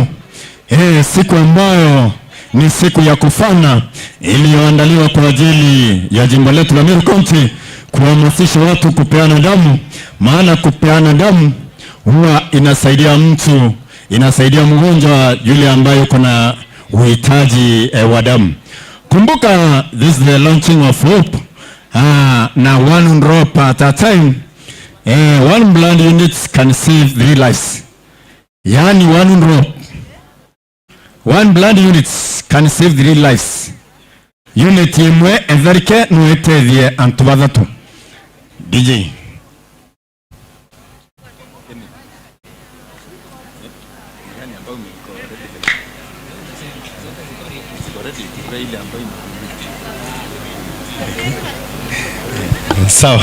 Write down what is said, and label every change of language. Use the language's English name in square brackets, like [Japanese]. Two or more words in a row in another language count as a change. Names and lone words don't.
[Swahili] Siku ambayo ni siku ya kufana iliyoandaliwa kwa ajili ya jimbo letu la Meru County kuhamasisha watu kupeana damu, maana kupeana damu huwa inasaidia mtu, inasaidia mgonjwa yule ambaye yuko na uhitaji wa damu. Kumbuka, [English] this is the launching of hope. [Swahili] Na [English] one drop at a time, one blood unit can save 3 lives. Yani one blood units can save 3 lives. [Meru] Unit imwe everike nuetethie antu bathatu. [Swahili] DJ. Sawa.